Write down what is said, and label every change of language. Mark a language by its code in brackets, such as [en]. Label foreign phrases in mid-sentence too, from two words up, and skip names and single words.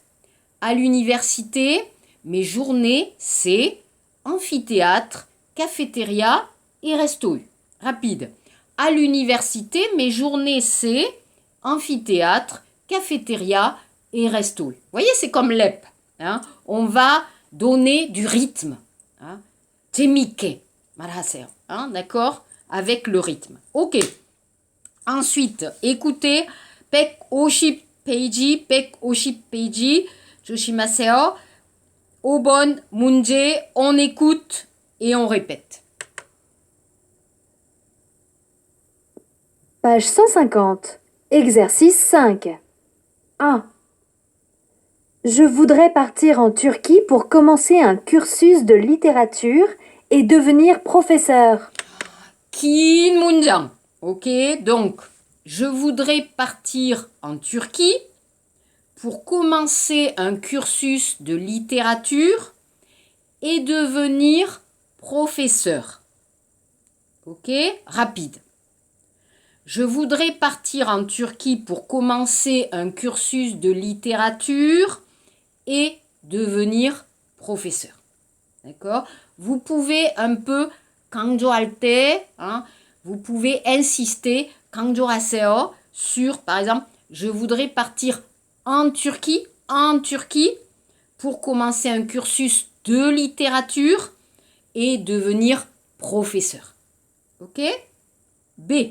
[fr] À l'université, mes journées, c'est amphithéâtre, cafétéria et resto. Rapide. À l'université, mes journées, c'est amphithéâtre, cafétéria et resto. Vous voyez, c'est comme l'EP. Hein? On va donner du rythme. Hein? [ko] 재밌게 말하세요. [fr] Hein? D'accord? Avec le rythme. Ok. Ensuite, écoutez, [ko] 150페이지, 조심하세요. 5번 문제, [fr] on écoute et on répète. Page 150. Exercice 5. 1. Je voudrais partir en Turquie pour commencer un cursus de littérature et devenir professeur. [ko] 긴 문장. [fr] Ok, donc, je voudrais partir en Turquie pour commencer un cursus de littérature et devenir professeur. Ok, rapide. Je voudrais partir en Turquie pour commencer un cursus de littérature et devenir professeur. D'accord? Vous pouvez un peu [ko] 강조할 때, [fr] hein, vous pouvez insister 강조하세요 sur, par exemple, je voudrais partir en Turquie pour commencer un cursus de littérature et devenir professeur. Ok? B.